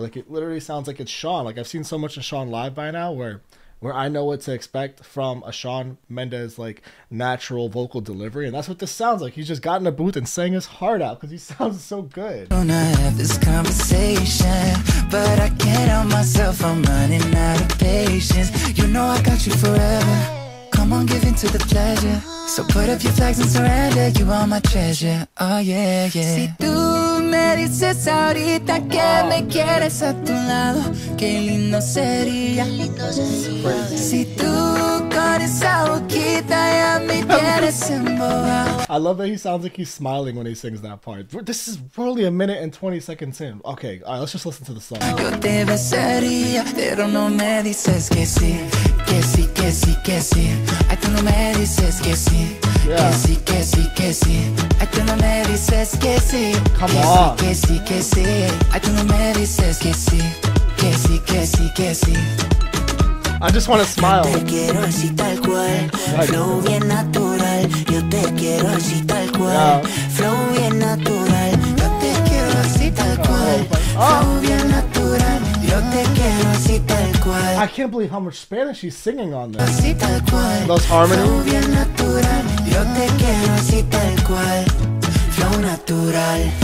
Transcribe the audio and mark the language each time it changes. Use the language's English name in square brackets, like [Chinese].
[English] Like it literally sounds like it's Shawn. Like I've seen so much of Shawn live by now where I know what to expect from a Shawn Mendes like natural vocal delivery, and that's what this sounds like. He's just got in a booth and sang his heart out because he sounds so good. Wanna have this conversation, but I can't help myself, I'm running out of patience. You know I got you forever. Come on, give in to the pleasure. So put up your flags and surrender. You are my treasure. Oh yeah, yeah. [Spanish] Si tú me dices ahorita que me quieres a tu lado, qué lindo sería. Si tú con esa boquita ya me tienes embobado. [English] I love that he sounds like he's smiling when he sings that part. This is probably a minute and 20 seconds in. Okay, all right, let's just listen to the song. [Spanish] Yo te besaría, pero no me dices que sí, que sí, que sí, que sí. Ay, tú no me dices que sí. Yeah. Que sí, que sí, que sí. Ay, tú no me dices que sí. [English] Come on. [Spanish] Que sí, que sí, que sí. Ay, tú no me dices que sí. Que sí, que sí, que sí. [English] I just want to smile. [Spanish] Te quiero así tal cual, flow bien natural. Yo te quiero así tal cual, flow bien natural. Yo te quiero así tal cual, flow bien natural. Yo te quiero así tal cual. [English] I can't believe how much Spanish he's singing on this. [Spanish] Así tal cual, [English] Those harmonies. [Spanish] flow bien natural. Yo te quiero así tal cual, flow natural.